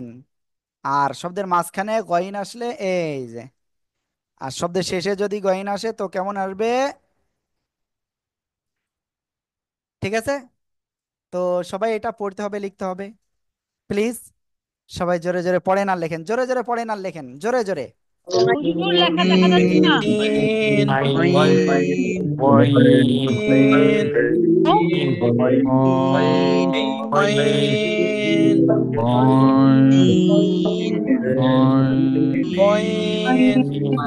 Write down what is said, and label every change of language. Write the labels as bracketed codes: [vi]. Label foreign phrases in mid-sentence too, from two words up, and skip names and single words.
[bn] আর শব্দের মাঝখানে গইন আসলে এই যে, আর শব্দের শেষে যদি গইন আসে তো কেমন আসবে? ঠিক আছে? তো সবাই এটা পড়তে হবে, লিখতে হবে। প্লিজ সবাই জোরে জোরে পড়েন আর লেখেন, জোরে জোরে পড়েন আর লেখেন, জোরে জোরে। হুজুর লেখা দেখা যাচ্ছে না। [ar] Ain, ain, Ain. ain, ও, Ain. ain, Ain. ain, Ain. ain,